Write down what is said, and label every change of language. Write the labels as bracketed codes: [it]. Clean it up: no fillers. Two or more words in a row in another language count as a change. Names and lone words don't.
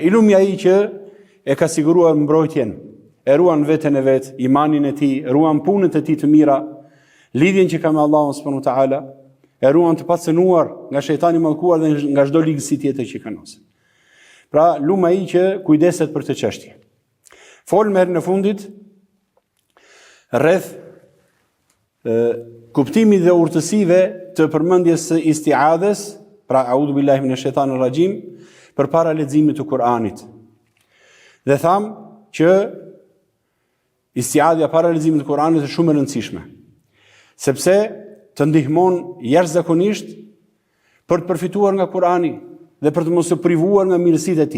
[sq] I lumi ai që e ka siguruar mbrojtjen, e ruan veten e vet, imanin e tij, ruan punët e tij të mira, lidhjen që ka me Allahun [ar] سبحانه وتعالى, [sq] e ruan të pacënuar nga shejtani I mallkuar dhe nga çdo ligësi tjetër që kanoset. Pra, lum ai që kujdeset për këtë çështje. Folëm herën e fundit rreth kuptimit dhe urtësive të përmendjes së isti'adhes, pra [ar] أعوذ بالله من الشيطان الرجيم, [sq] përpara leximit të Kuranit. Dhe tham që isti'adhja para leximit të Kuranit është shumë e rëndësishme, sepse të ndihmon jashtëzakonisht për të përfituar nga Kurani dhe për të mos u privuar nga mirësitë e tij.